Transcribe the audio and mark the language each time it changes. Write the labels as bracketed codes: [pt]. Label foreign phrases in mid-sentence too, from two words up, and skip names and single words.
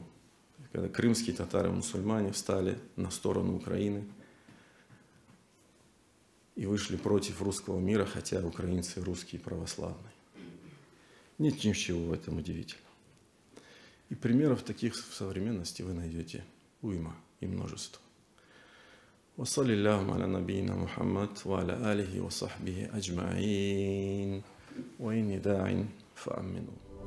[ru] Когда крымские татары-мусульмане встали на сторону Украины и вышли против русского мира, хотя украинцы русские православные. Нет ничего в этом удивительного. И примеров таких в современности вы найдете уйма и множество. [ar] وصلى اللهم على نبينا محمد وعلى آله وصحبه أجمعين وإني داع فأمنوا